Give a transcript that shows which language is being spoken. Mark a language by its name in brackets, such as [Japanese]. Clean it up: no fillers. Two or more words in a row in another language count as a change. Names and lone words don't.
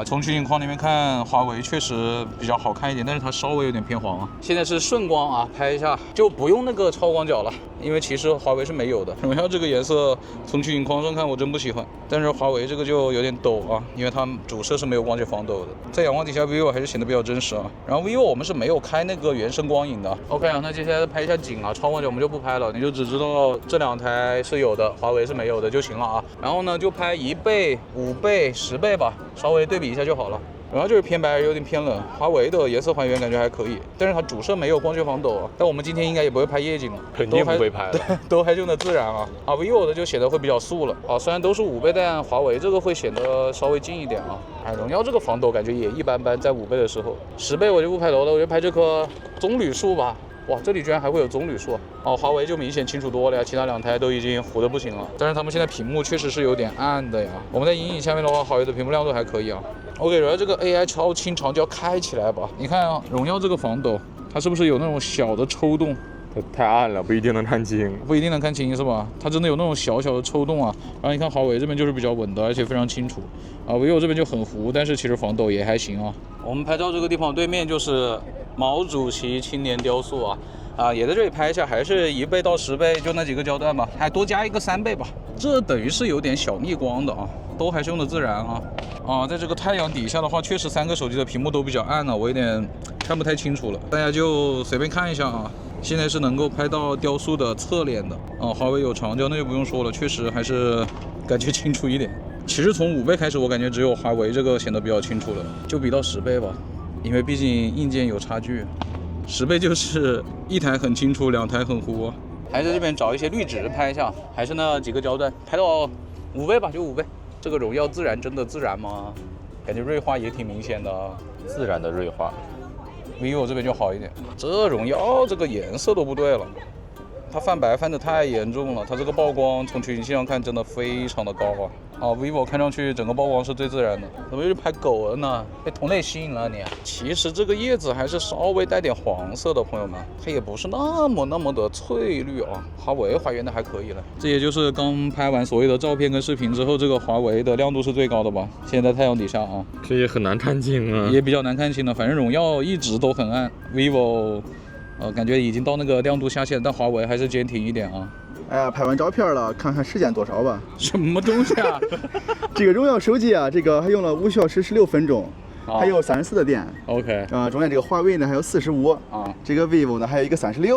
[Chinese] 從取景框裡面看，華為確實比較好看一點，但是它稍微有點偏黃啊。現在是順光啊，拍一下就不用那個超廣角了，因為其實華為是沒有的。榮耀這個顏色從取景框上看我真不喜歡，但是華為這個就有點抖啊，因為它主攝是沒有光學防抖的，在陽光底下 vivo 還是顯得比較真實啊。然後 vivo 我們是沒有開那個原生光影的。OK 啊，那接下來拍一下景啊，超廣角我們就不拍了，你就只知道這2台是有的，華為是沒有的就行了啊。然後呢就拍1倍、5倍、10倍吧，稍微對比一下就好了。然后就是偏白，有點偏冷。華為的顏色還原感覺還可以，但是它主攝沒有光學防抖啊。但我們今天應該也不會拍夜景了，肯定不會拍的，都還是用的自然啊。vivo 的就顯得會比較素了啊，雖然都是5倍，但華為這個會顯得稍微近一點啊。榮耀這個防抖感覺也一般般，在5倍的時候。10倍我就不拍樓了，我就拍這棵棕櫚樹吧。哇，這裡居然還會有棕櫚樹哦！華為就明顯清楚多了呀，其他2台都已經糊得不行了。但是他們現在屏幕確實是有點暗的呀。我們在陰影下面的話，華為的屏幕亮度還可以啊。OK， 然後這個 AI 超清長焦開起來吧。你看啊，榮耀這個防抖，它是不是有那種小的抽動？太暗了，不一定能看清。不一定能看清是吧？它真的有那種小小的抽動啊。然後你看華為這邊就是比較穩的，而且非常清楚啊。vivo 這邊就很糊，但是其實防抖也還行啊。我們拍照這個地方對面就是毛主席青年雕塑啊，也在這裡拍一下，還是1倍到10倍，就那幾個焦段吧，還多加一個3倍吧。這等於是有點小逆光的啊，都還是用的自然啊。在這個太陽底下的話，確實3個手機的屏幕都比較暗了，我有點看不太清楚了，大家就隨便看一下啊。現在是能夠拍到雕塑的側臉的華為有長焦那就不用說了，確實還是感覺清楚一點。其實從5倍開始，我感覺只有華為這個顯得比較清楚了，就比到10倍吧，因為畢竟硬件有差距。10倍就是1台很清楚，2台很糊。還在這邊找一些濾紙拍一下，還是那幾個焦段，拍到5倍吧，就5倍。這個榮耀自然真的自然嗎？感覺銳化也挺明顯的，自然的銳化。 vivo 這邊就好一點，這榮耀這個顏色都不對了，它泛白泛得太嚴重了，它這個曝光從取景器上看真的非常的高啊。vivo 看上去整個曝光是最自然的，怎麼又是拍狗了呢？被同類吸引了你？其實這個葉子還是稍微帶點黃色的，朋友們，它也不是那麼的翠綠啊。華為還原的還可以了，這也就是剛拍完所有的照片跟視頻之後，這個華為的亮度是最高的吧？現在在太陽底下啊，這也很難看清啊，也比較難看清了。反正榮耀一直都很暗 ，vivo 感覺已經到那個亮度下限，但華為還是堅挺一點啊。哎呀，拍完照片了，看看時間多少吧。什麼東西啊？這個榮耀手機啊，這個還用了5小時16分鐘， 还有34的電。 OK。中間這個華為呢還有45。這個 vivo 呢還有一個36。